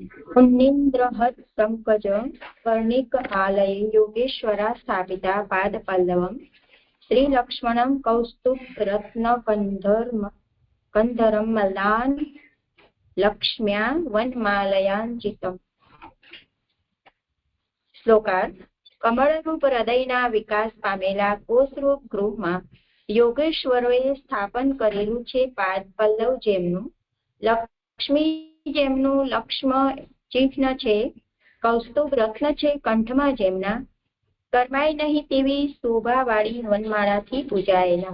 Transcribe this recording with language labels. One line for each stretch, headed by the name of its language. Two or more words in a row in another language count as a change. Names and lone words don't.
Sanskrit: उन्निन्द्रहत् पंकज कर्णिक आलये योगेश्वरा स्थापिता पाद पल्लवम् श्रीलक्ष्मणं कौस्तुभ रत्न कंधरं मल्लान् लक्ष्म्या वनमालयाञ्चितम्।
Gujarati: શ્લોકાર્થ કમળરૂપ हृदयના વિકાસ પામેલા કોષરૂપ ગૃહમાં યોગેશ્વરોએ સ્થાપન કરેલું છે પાદ પલ્લવ જેમનું લક્ષ્મી જેમનું લક્ષ્મ ચિહ્ન છે, કૌસ્તુભ રત્ન છે કંઠમાં જેમના, કરમાય નહીં તેવી શોભાવાળી વનમાળાથી પૂજાયેલા।